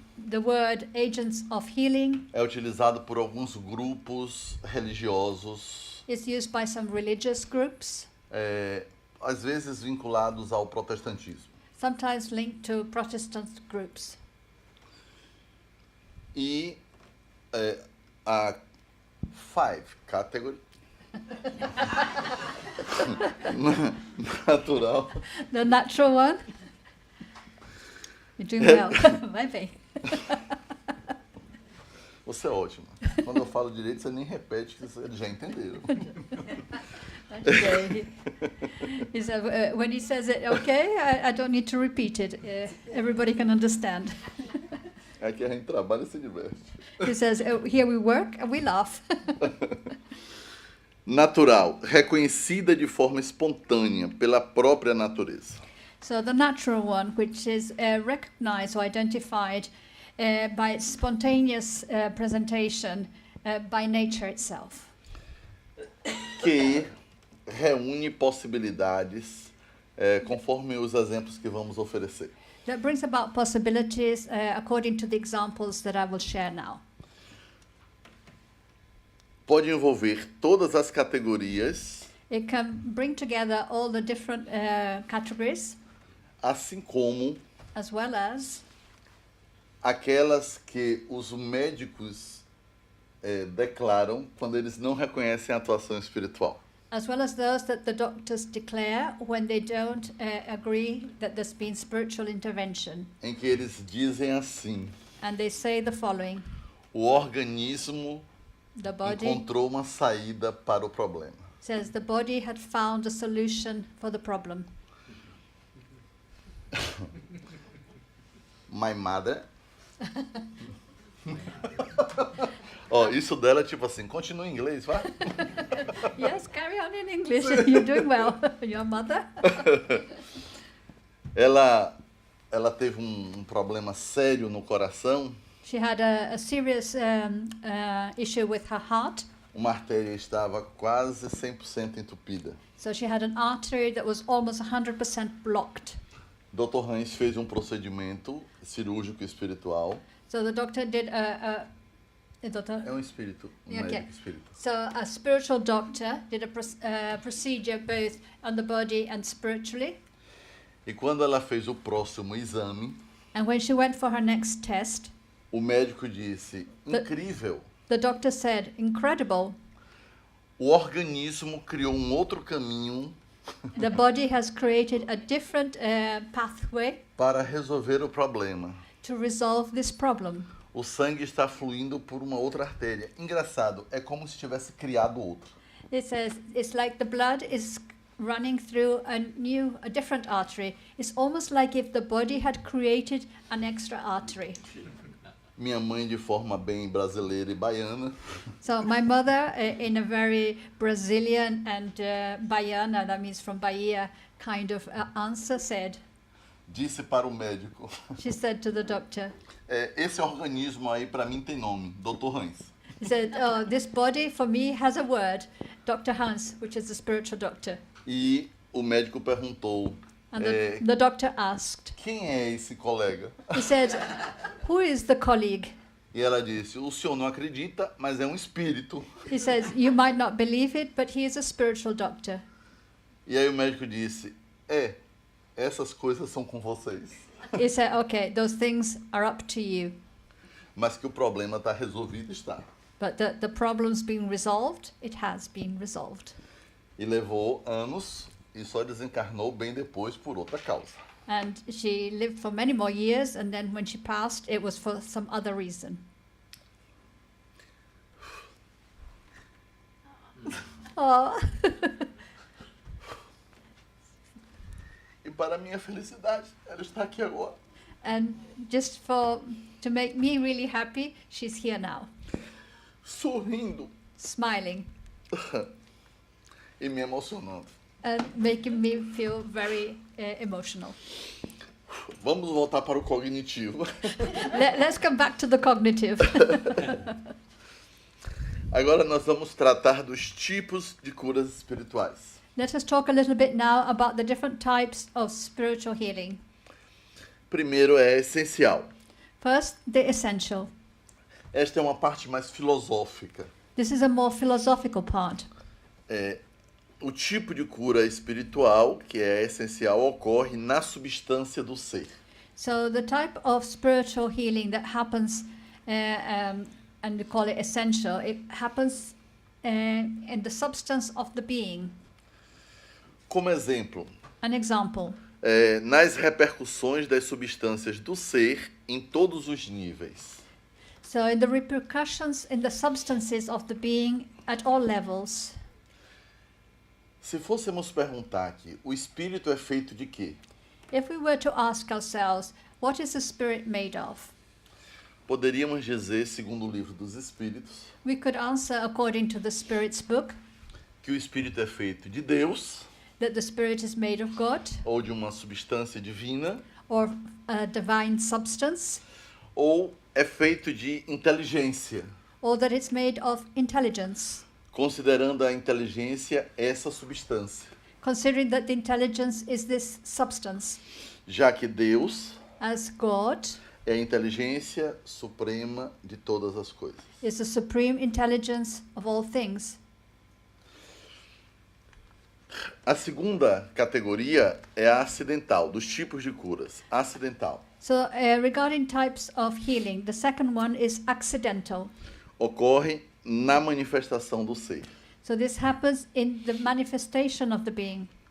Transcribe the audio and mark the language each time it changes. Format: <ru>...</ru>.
<en>The word agents of healing</en> <pt>é utilizado por alguns grupos religiosos,</pt> <en>is used by some religious groups,</en> <pt>às vezes vinculados ao protestantismo.</pt> <en>sometimes linked to Protestant groups.</en> <pt>E a</pt> <en>five category natural The natural one. You're doing well.</en> <pt>Vai bem. você é ótima. Quando eu falo direito, você nem repete, que eles já entenderam.</pt> <en>Okay. He said, when he says it, okay, I don't need to repeat it. Everybody can understand.</en> <pt>Aqui a gente trabalha e se diverte.</pt> <en>He says, here we work and we laugh.</en> <pt>Natural, reconhecida de forma espontânea pela própria natureza.</pt> <en>So the natural one, which is recognized or identified by its spontaneous presentation by nature itself.</en> <pt>Que reúne possibilidades conforme os exemplos que vamos oferecer.</pt> <en>That brings about possibilities according to the examples that I will share now.</en> <pt>Pode envolver todas as categorias,</pt> <en>It can bring together all the different categories,</en> <pt>assim como</pt> <en>as well as</en> <pt>aquelas que os médicos declaram quando eles não reconhecem a atuação espiritual.</pt> <en>those that the doctors declare when they don't agree that there's been spiritual intervention.</en> <pt>Em que eles dizem assim:</pt> <en>And they say the following:</en> <pt>o organismo</pt> <en>the body</en> <pt>encontrou uma saída para o problema.</pt> <en>says the body had found a solution for the problem. My mother.</en> <pt>Isso dela é tipo assim, continua em inglês, vai?</pt> <en>Yes, carry on in English. You're doing well. Your mother?</en> <pt>Ela teve um problema sério no coração.</pt> <en>She had a serious issue with her heart.</en> <pt>Uma artéria estava quase 100% entupida.</pt> <en>So she had an artery that was almost 100% blocked.</en> <pt>Dr. Hans fez um procedimento cirúrgico espiritual.</pt> <en>So the doctor did a</en> <pt>É um espírito, médico espírito.</pt> <en>So a spiritual doctor did a procedure both on the body and spiritually.</en> <pt>E quando ela fez o próximo exame,</pt> <en>And when she went for her next test,</en> <pt>o médico disse: incrível.</pt> <en>the doctor said, incredible.</en> <pt>O organismo criou um outro caminho</pt> <en>The body has created a different pathway</en> <pt>para resolver o problema.</pt> <en>to resolve this problem.</en> <pt>o sangue está fluindo por uma outra artéria. Engraçado, é como se tivesse criado outro.</pt> <en>It says it's like the blood is running through a different artery. It's almost like if the body had created an extra artery.</en> <pt>Minha mãe, de forma bem brasileira e baiana,</pt> <en>So my mother, in a very Brazilian and Baiana, that means from Bahia, kind of answer, said,</en> <pt>disse para o médico,</pt> <en>she said to the doctor,</en> <pt>esse organismo aí para mim tem nome, Dr. Hans.</pt> <en>he said, oh, this body for me has a word, Dr. Hans, which is the spiritual doctor.</en> <pt>E o médico perguntou,</pt> <en>And the doctor asked,</en> <pt>quem é esse colega?</pt> <en>he said, who is the colleague?</en> <pt>E ela disse, o senhor não acredita, mas é um espírito.</pt> <en>He says, you might not believe it, but he is a spiritual doctor.</en> <pt>E aí o médico disse, essas coisas são com vocês.</pt> <en>He said, okay, those things are up to you.</en> <pt>Mas que o problema está resolvido, está.</pt> <en>But the problem's been resolved, it has been resolved.</en> <pt>E levou anos e só desencarnou bem depois por outra causa.</pt> <en>And she lived for many more years, and then when she passed, it was for some other reason. Oh.</en> <pt>E para minha felicidade, ela está aqui agora.</pt> <en>And just to make me really happy, she's here now,</en> <pt>Sorrindo</pt> <en>smiling</en> <pt>e me emocionando.</pt> <en>and making me feel very emotional.</en> <pt>Vamos voltar para o cognitivo.</pt> <en>Let's come back to the cognitive.</en> <pt>Agora nós vamos tratar dos tipos de curas espirituais.</pt> <en>Let us talk a little bit now about the different types of spiritual healing.</en> <pt>Primeiro é essencial.</pt> <en>First, the essential.</en> <pt>Esta é uma parte mais filosófica.</pt> <en>This is a more philosophical part.</en> <pt>O tipo de cura espiritual, que é essencial, ocorre na substância do ser.</pt> <en>So the type of spiritual healing that happens, and we call it essential, it happens in the substance of the being.</en> <pt>Como exemplo,</pt> <en>An example,</en> <pt>nas repercussões das substâncias do ser em todos os níveis.</pt> <en>so in the repercussions in the substances of the being at all levels.</en> <pt>Se fôssemos perguntar aqui, o espírito é feito de quê?</pt> <en>If we were to ask ourselves, what is the spirit made of?</en> <pt>Poderíamos dizer, segundo o livro dos Espíritos,</pt> <en>We could answer according to the Spirit's book</en> <pt>que o espírito é feito de Deus,</pt> <en>that the spirit is made of God</en> <pt>ou de uma substância divina,</pt> <en>or a divine substance,</en> <pt>ou é feito de inteligência,</pt> <en>or that it's made of intelligence,</en> <pt>considerando a inteligência essa substância,</pt> <en>considering that the intelligence is this substance,</en> <pt>já que Deus</pt> <en>as God</en> <pt>é a inteligência suprema de todas as coisas.</pt> <en>is the supreme intelligence of all things.</en> <pt>A segunda categoria é a acidental, dos tipos de curas. Acidental.</pt> <en>So regarding types of healing, the second one is accidental.</en> <pt>Ocorre na manifestação do ser.</pt> <en>So this happens in the manifestation of the being.</en>